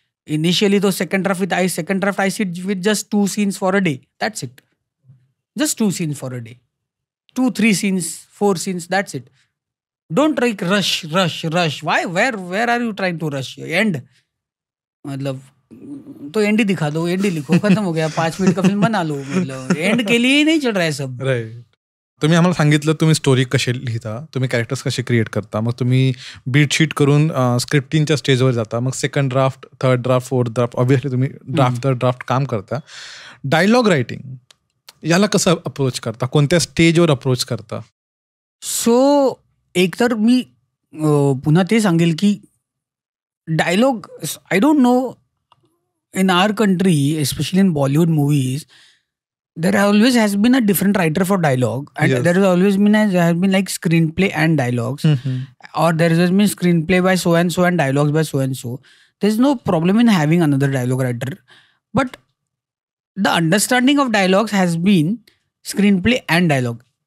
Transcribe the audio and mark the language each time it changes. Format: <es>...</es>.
<en>Initially तो second draft I sit with just 2 scenes for a day. That's it. Just 2 scenes for a day. 2-3 scenes, 4 scenes, that's it. Don't like rush. Why? Where are you trying to rush? End.</en> <hi>मतलब तो and he दिखा दो, and he लिखो, खत्म हो गया. 5 minute का film बना लो. मतलब एंड के लिए ही नहीं चल रहा है सब.</hi> <en>Right.</en> <mr>तुम्ही आम्हाला सांगितलं तुम्ही स्टोरी कशी लिहिता, तुम्ही कॅरेक्टर्स कसे क्रिएट करता, मग तुम्ही बीटशीट करून स्क्रिप्टिंगच्या स्टेजवर जाता, मग second draft, third draft, fourth draft, obviously तुम्ही ड्राफ्ट काम करता. डायलॉग रायटिंग याला कसं अप्रोच करता, कोणत्या स्टेजवर अप्रोच करता? सो एक तर मी पुन्हा ते सांगेल की dialogue,</mr> <en>I don't know, in our country especially in Bollywood movies there always has been a different writer for dialogue, and Yes. there has been like screenplay and dialogues, or there has been screenplay by so and so and dialogues by so and so. There's no problem in having another dialogue writer, but the understanding of dialogues has been screenplay and dialogue.</en>